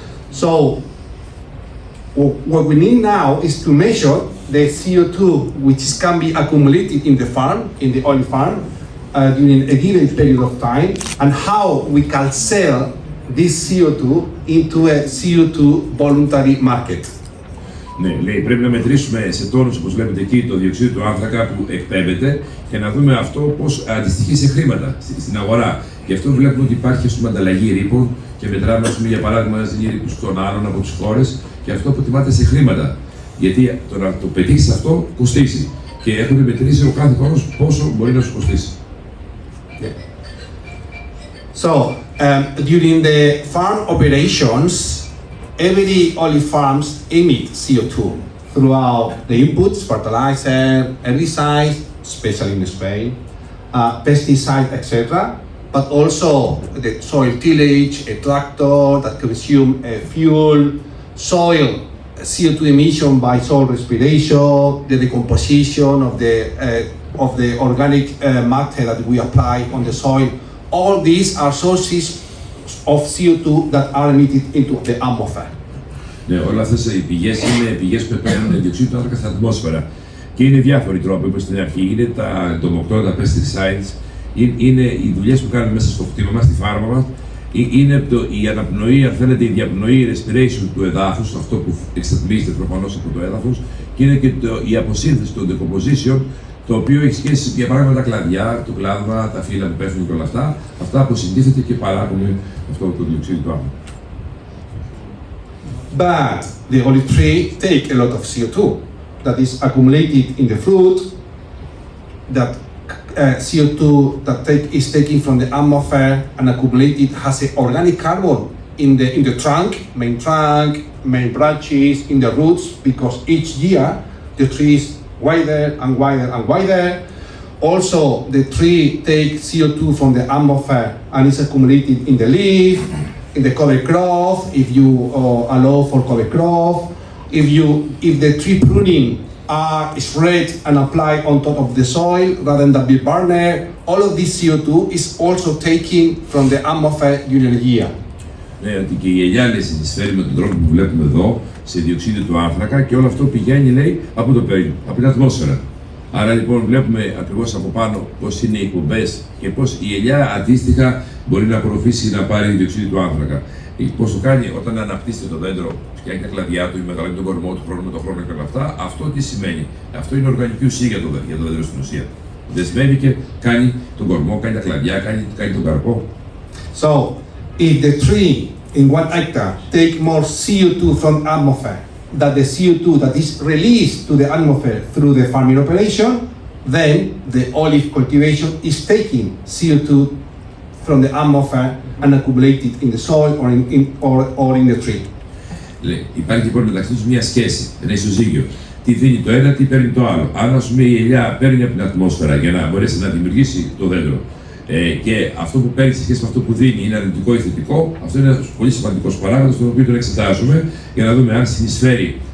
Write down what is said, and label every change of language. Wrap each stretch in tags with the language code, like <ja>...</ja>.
<en>So what we need now is to measure the CO2 which can be accumulated in the farm, in the olive farm, during a given period of time, and how we can sell this CO2 into a CO2 voluntary market.</en> <el>Ναι, λέει, πρέπει να μετρήσουμε σε τόνους, όπως βλέπετε εκεί, το διοξείδιο του άνθρακα που εκπέμπεται και να δούμε αυτό πώς αντιστοιχεί σε χρήματα στην αγορά. Γι' αυτό βλέπουμε ότι υπάρχει ανταλλαγή ρήπων και μετράμε, για παράδειγμα, ένας ρήπους των άλλων από τις χώρες και αυτό αποτιμάται σε χρήματα. Γιατί το να το πετύχεις αυτό κοστίζει και έχουν μετρήσει ο κάθε χώρος πόσο μπορεί να σου κοστίσει. Yeah.</el> <en>So, during the farm operations, every olive farms emit CO2 throughout the inputs, fertilizer, herbicides, especially in Spain, pesticides, etc. But also the soil tillage, a tractor that consume fuel, soil CO2 emission by soil respiration, the decomposition of the organic matter that we apply on the soil. All these are sources of CO2 that are emitted into the atmosphere.</en> <el>Ναι, όλα αυτές οι πηγές είναι πηγές που παίρνουν διοξείδιο του άνθρακα στην ατμόσφαιρα. Και είναι διάφοροι τρόποι, όπως στην αρχή. Είναι τα ντομοκτώνα, τα pesticides, είναι οι δουλειές που κάνουμε μέσα στο κτήμα μας, στη φάρμα μας. Είναι η αναπνοή, αν θέλετε, η διαπνοή, η respiration του εδάφους, αυτό που εξατμίζεται προφανώς από το έδαφος. Και είναι και η αποσύνθεση, το decomposition, το οποίο έχει σχέση, για παράδειγμα, τα κλαδιά, το κλάδμα, τα φύλλα που πέφτουν και όλα αυτά. Αυτά αποσυντίθεται και παράγουν αυτό το διοξείδιο του άνθρακα.</el> <en>But the olive tree take a lot of CO2 that is accumulated in the fruit, that CO2 that is taken from the atmosphere and accumulated has a organic carbon in the trunk, main branches, in the roots, because each year the tree is wider and wider and wider. Also, the tree takes CO2 from the atmosphere and is accumulated in the leaf, in the cover crop, if you allow for cover crop. If the tree pruning are spread and applied on top of the soil rather than be burned, all of this CO2 is also taken from the atmosphere during the year.</en> <el>Ναι, ότι και η ελιά συνεισφέρει με τον τρόπο που βλέπουμε εδώ σε διοξείδιο του άνθρακα και όλο αυτό πηγαίνει, λέει, από το περιβάλλον, από την ατμόσφαιρα. Άρα λοιπόν βλέπουμε ακριβώς από πάνω πώς είναι οι εκπομπές και πώς η ελιά αντίστοιχα μπορεί να απορροφήσει να πάρει διοξείδιο του άνθρακα. Πώς το κάνει όταν αναπτύσσεται το δέντρο, φτιάχνει τα κλαδιά του ή μεγαλώνει τον κορμό του χρόνο με τον χρόνο και όλα αυτά, αυτό τι σημαίνει? Αυτό είναι οργανική ουσία για το δέντρο στην ουσία. Δεσμεύει και κάνει τον κορμό, κάνει τα κλαδιά, κάνει τον καρπό.</el> <en>So, if the tree in 1 hectare take more CO2 from atmosphere than the CO2 that is released to the atmosphere through the farming operation, then the olive cultivation is taking CO2 from the atmosphere and accumulated in the soil or in the tree.</en> <el>Υπάρχει λοιπόν μεταξύ τους μια σχέση, ένα ισοζύγιο. Τι δίνει το ένα, τι παίρνει το άλλο. Αν ας πούμε η ελιά παίρνει από την ατμόσφαιρα για να μπορέσει να δημιουργήσει το δέντρο και αυτό που παίρνει σε σχέση με αυτό που δίνει είναι αρνητικό ή θετικό, αυτό είναι ένας πολύ σημαντικός παράγοντας, τον οποίο τον εξετάζουμε για να δούμε αν συνεισφέρει</el>